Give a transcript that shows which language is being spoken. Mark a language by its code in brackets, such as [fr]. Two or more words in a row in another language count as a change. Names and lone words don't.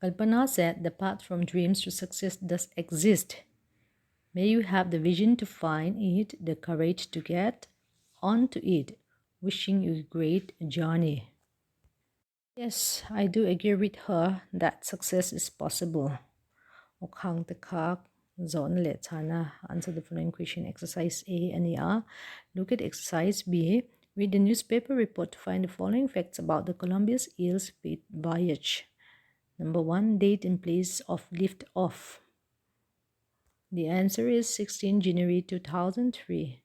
[en] Kalpana said the path from dreams to success does exist. May you have the vision to find it, the courage to get onto it. Wishing you a great journey. Yes, I do agree with her that success is possible. [lus] Okhang tekak zon le chana [en] answer the following question. Exercise A and A. Look at exercise B. Read the newspaper report to find the following facts about the Columbia's eel's fate voyage. Number 1, date and place of lift off. The answer is 16 January 2003.